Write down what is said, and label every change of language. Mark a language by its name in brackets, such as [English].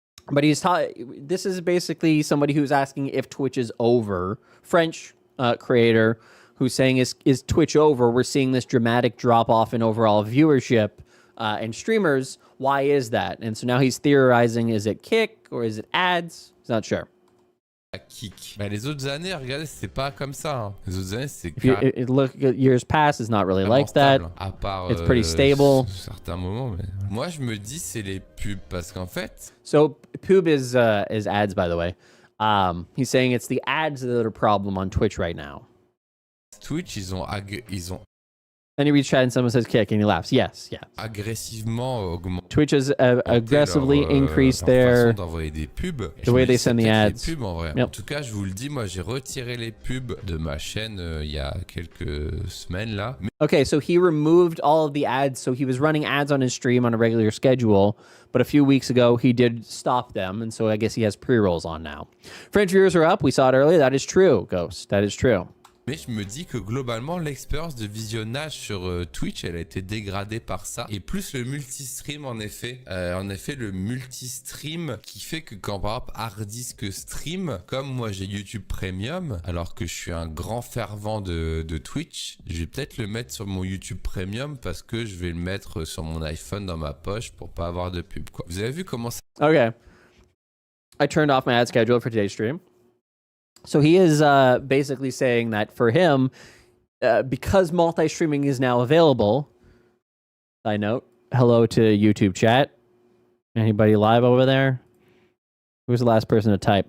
[English] But this is basically somebody who's asking if Twitch is over. French creator who's saying, is Twitch over? We're seeing this dramatic drop off in overall viewership and streamers. Why is that? And so now he's theorizing, is it Kick or is it ads? He's not sure. Kick. [French] Bah, les autres années, regardez, c'est pas comme ça. Hein. Les autres années, c'est [English] if you look at years past, it's not really like that. [French] À part, [English] it's pretty stable. [French] Certains moments, mais moi je me dis c'est les pubs parce qu'en fait. [English] So pub is ads, by the way. He's saying it's the ads that are a problem on Twitch right now. [French] Twitch, ils ont [English] Then he reads chat and someone says kick and he laughs. Yes. [French] Agressivement augmenté. [English] Twitch has aggressively increased the way they send the ads. [French] Pubs, en vrai. Yep. En tout cas, je vous le dis, moi j'ai retiré les pubs de ma chaîne il y a quelques semaines là. [English] Okay, so he removed all of the ads. So he was running ads on his stream on a regular schedule, but a few weeks ago he did stop them, and so I guess he has pre-rolls on now. French viewers are up. We saw it earlier. That is true, Ghost. That is true. [French] Mais je me dis que globalement, l'expérience de visionnage sur Twitch, elle a été dégradée par ça. Et plus le multistream, en effet. Le multistream qui fait que quand, par exemple, Hardisk stream, comme moi j'ai YouTube Premium, alors que je suis un grand fervent de Twitch, je vais peut-être le mettre sur mon YouTube Premium parce que je vais le mettre sur mon iPhone dans ma poche pour pas avoir de pub, quoi. Vous avez vu comment ça... [English] Okay. I turned off my ad schedule for today's stream. So he is basically saying that for him, because multi-streaming is now available, side note, hello to YouTube chat. Anybody live over there? Who's the last person to type?